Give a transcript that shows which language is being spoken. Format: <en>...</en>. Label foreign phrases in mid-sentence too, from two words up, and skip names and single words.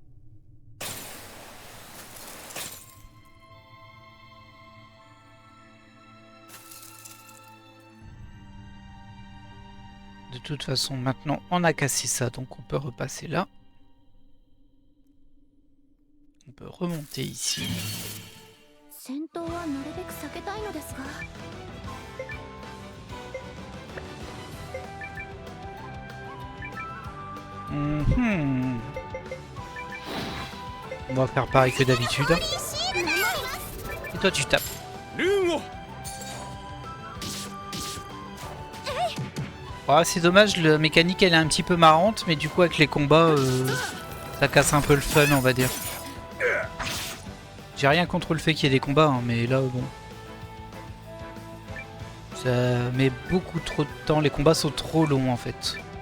<fr>De toute façon maintenant on a cassé ça donc on peut repasser là. On peut remonter ici.</fr> <ja>戦闘はなるべく避けたいのですが。</ja> <fr>On va faire pareil que d'habitude. Et toi tu tapes.</fr> <ja>ルーンを。</ja> <fr>Ah, c'est dommage, la mécanique elle est un petit peu marrante, mais du coup avec les combats, ça casse un peu le fun on va dire. J'ai rien contre le fait qu'il y ait des combats, hein, mais là bon. Ça met beaucoup trop de temps, les combats sont trop longs en fait.</fr>